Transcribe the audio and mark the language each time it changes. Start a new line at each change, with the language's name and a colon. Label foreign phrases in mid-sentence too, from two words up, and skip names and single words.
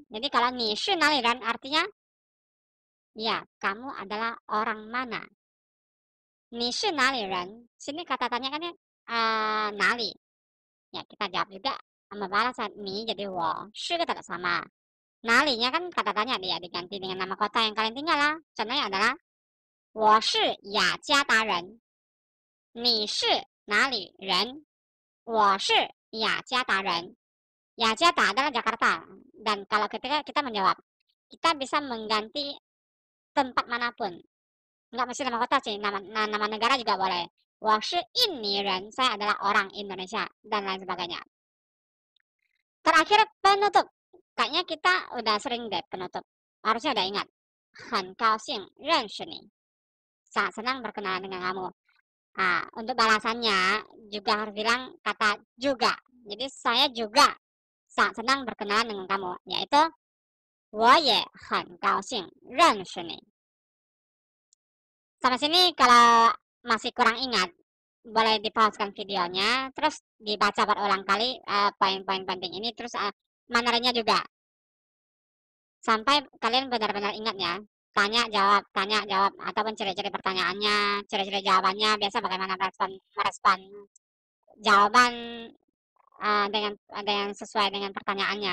Indonesian: Jadi kalau
Chinese: 你是哪里人
Indonesian: artinya ya, kamu adalah orang mana.
Chinese: 你是哪里人.
Indonesian: Sini kata tanya kan nali. Ya, kita jawab juga membalas ni jadi wo. Shi tetap sama. Nalinya kan kata tanya dia diganti dengan nama kota yang kalian tinggal lah. Contohnya adalah
Chinese: 我是雅加达人，你是哪里人？我是雅加达人。
Indonesian: Jakarta adalah Jakarta. Dan kalau ketika kita menjawab, kita bisa mengganti tempat manapun. Nggak mesti nama kota sih, nama negara juga boleh.
Chinese: 我是印尼人,
Indonesian: saya adalah orang Indonesia, dan lain sebagainya. Terakhir penutup. Kayaknya kita udah sering deh penutup. Harusnya udah ingat.
Chinese: 很高兴认识你.
Indonesian: Sangat senang berkenalan dengan kamu. Nah, untuk balasannya juga harus bilang kata juga. Jadi saya juga sangat senang berkenalan dengan kamu, yaitu
Chinese: 我也很高兴认识你.
Indonesian: Sampai sini kalau masih kurang ingat, boleh di-pausekan videonya, terus dibaca berulang kali poin-poin penting ini, terus materinya juga. Sampai kalian benar-benar ingat ya. Tanya jawab, ataupun ciri-ciri pertanyaannya, ciri-ciri jawabannya, biasa bagaimana merespon jawaban dengan sesuai dengan pertanyaannya.